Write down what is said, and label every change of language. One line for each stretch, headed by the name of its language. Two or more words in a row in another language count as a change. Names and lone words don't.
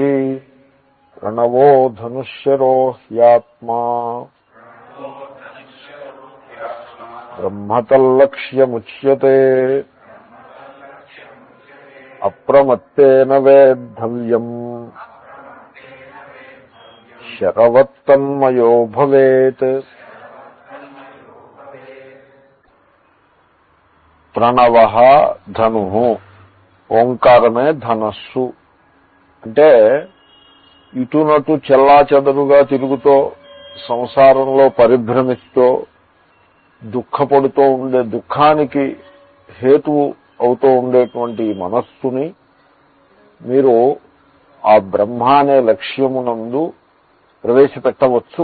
Sanskrit: प्रणवो धनुष्यरो ह्यात्मा ब्रह्मतल्लक्ष्यमुच्यते अप्रमत्तेन वेद्धव्यम् शरवत्तन्मयो भवेत्। ప్రణవః ధనుః,
Telugu: ఓంకారమే ధనస్సు. అంటే ఇటునటు చెల్లాచెదరుగా తిరుగుతో సంసారంలో పరిభ్రమిస్తూ దుఃఖపడుతూ ఉండే దుఃఖానికి హేతువు అవుతూ ఉండేటువంటి మనస్సుని మీరు ఆ బ్రహ్మ అనే లక్ష్యమునందు ప్రవేశపెట్టవచ్చు.